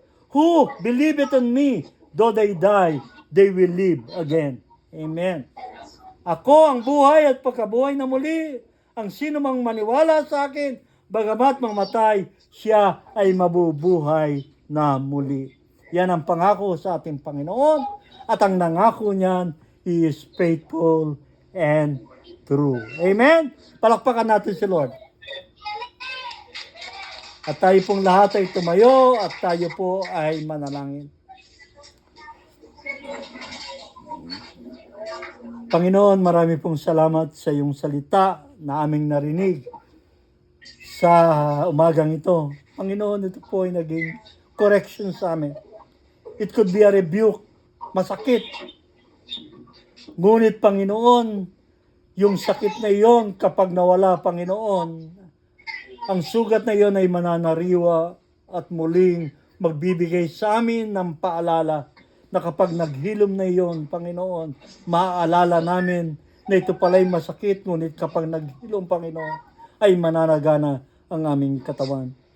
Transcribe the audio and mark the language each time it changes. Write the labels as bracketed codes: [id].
[en] Who believeth on me, though they die, they will live again. Amen. [tl] Ako ang buhay at pagkabuhay na muli. Ang sino mang maniwala sa akin, bagamat mamatay, siya ay mabubuhay na muli. Yan ang pangako sa ating Panginoon. At ang nangako niyan, [en] He is faithful and true. [tl] Amen? Palakpakan natin si Lord. At tayo pong lahat ay tumayo at tayo po ay manalangin. Panginoon, marami pong salamat sa iyong salita na aming narinig sa umagang ito. Panginoon, ito po ay naging correction sa amin. [en] It could be a rebuke, [tl] masakit. Ngunit Panginoon, yung sakit na iyon kapag nawala, Panginoon, ang sugat na iyon ay mananariwa at muling magbibigay sa amin ng paalala na kapag naghilom na iyon, Panginoon, maaalala namin na ito pala'y masakit, ngunit kapag naghilom, Panginoon, ay mananagana ang aming katawan.